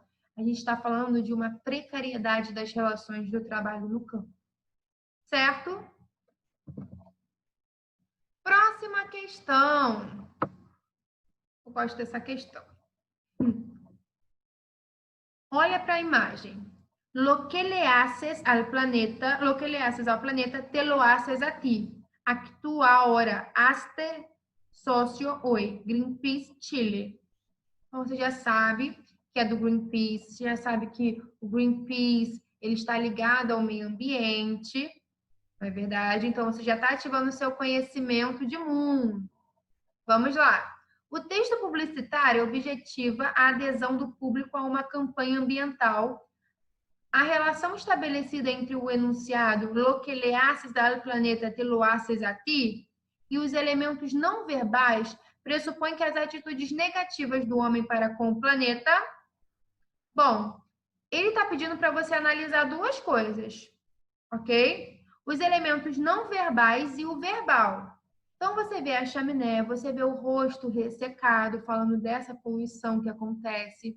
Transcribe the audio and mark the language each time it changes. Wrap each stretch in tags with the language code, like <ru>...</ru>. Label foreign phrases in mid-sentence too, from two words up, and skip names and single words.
<pt>A gente está falando de uma precariedade das relações do trabalho no campo. Certo? Próxima questão. Eu gosto dessa questão. Olha para a imagem.</pt> <es>Lo que le haces ao planeta, te lo haces a ti. Actúa ahora, hazte socio hoy. Greenpeace Chile.</es> <pt>Então, você já sabe que é do Greenpeace, já sabe que o Greenpeace ele está ligado ao meio ambiente, não é verdade? Então, você já está ativando o seu conhecimento de mundo. Vamos lá. O texto publicitário objetiva a adesão do público a uma campanha ambiental. A relação estabelecida entre o enunciado</pt> <es>lo que le haces al planeta te lo haces a ti</es> <pt>e os elementos não verbais pressupõe que as atitudes negativas do homem para com o planeta... Bom, ele está pedindo para você analisar duas coisas, ok? Os elementos não verbais e o verbal. Então, você vê a chaminé, você vê o rosto ressecado, falando dessa poluição que acontece.</pt>